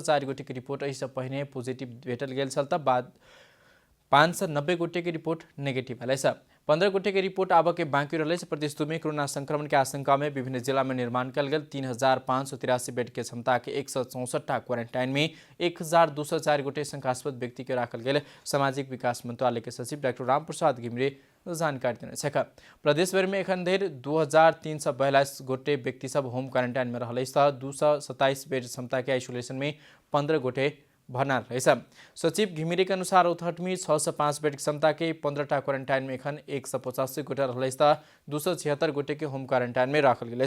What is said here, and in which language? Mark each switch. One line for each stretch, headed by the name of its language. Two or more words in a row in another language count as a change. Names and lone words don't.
Maithili: 4 गोटे के रिपोर्ट एहिसँ पहिने पॉजिटिव भेटल गेल छल तऽ बाद 590 गोटे के
English: report negative
Maithili: भेल अछि। 15 गोटे के रिपोर्ट आबऽ के बाकी रहल अछि। प्रदेश 2 में कोरोना संक्रमण के आशंका में विभिन्न जिला में निर्माण कयल गेल 3583 बेड के क्षमता के 164 क्वारंटाइन में 1204 गोटे शंकास्पद व्यक्ति के राखल गेल। सामाजिक विकास मंत्रालय के सचिव डॉक्टर रामप्रसाद घिमिरे जानकारी देने छथि। प्रदेश भर में एखन धरि 2342 गोटे व्यक्ति सब
English: home quarantine
Maithili: में रहल अछि। 227 बेड क्षमता के आइसोलेशन में 15 गोटे भरना रहे। सचिव घिमिरे के अनुसार रौतहट में 6 से 5 बेड क्षमता के 15टा क्वारंटाइन में एखन 185 गोटे रहल 276 गोटे के
English: home quarantine
Maithili: में राखल गेल।